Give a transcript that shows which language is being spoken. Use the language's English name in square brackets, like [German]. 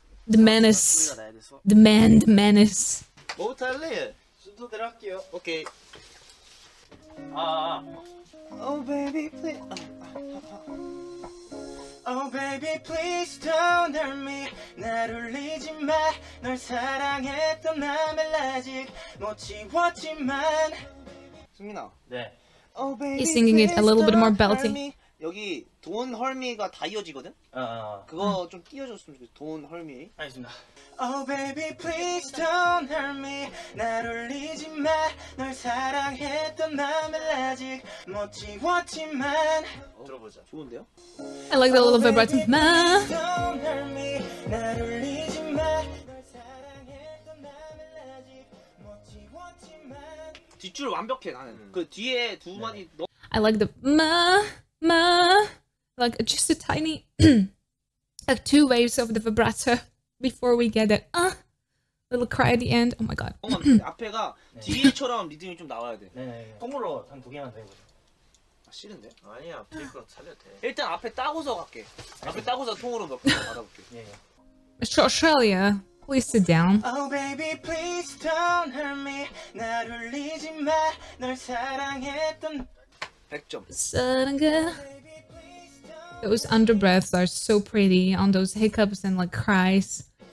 [English] The menace. [Korean] 소리가 나야 돼서. [English] The menace. [Korean] 뭐부터 할래? 순서대로 할게요. 오케이. [English] Oh baby, please. Oh baby, please don't hurt me. [Korean] 날 울리지 마. 널 사랑했던 맘을 아직 못 지웠지만. 승민아. 네. [English] Oh baby, He's singing it a little bit more please don't belty. hurt me. [Korean] 여기 돈 헐미가 다 이어지거든? 그거 좀 띄워줬으면 좋겠어. 돈 헐미. 알겠습니다. [English] Oh baby, please don't hurt me. [Korean] 날 울리지 마. 널 사랑했던 맘을 아직 못 지웠지만. 들어보자. 좋은데요? [English] I like the little vibrato. Ma. Don't hurt me. [Korean] 날 울리지 마. 널 사랑했던 맘을 아직 못 지웠지만. 뒷줄 완벽해 나는. 그 뒤에 두 마디 너무 [English] I like the ma. Like just a tiny, like 2 waves of the vibrato before we get that little cry at the end. Oh my god. [Korean] 앞에가 뒤에처럼 리듬이 좀 나와야 돼. 네네. 통으로 한 2개만 더 해보자. 싫은데? 아니야. 페이크로 살려도 돼. 일단 앞에 따고서 갈게. 앞에 따고서 통으로 몇 개 받아볼게. 예. [English] Mr. Australia, please sit down. Oh baby, please don't hurt me. 날 울리지 마. 널 사랑했던 [Korean] 100점. [English] Sudden girl. Those underbreaths are so pretty on those hiccups and like cries.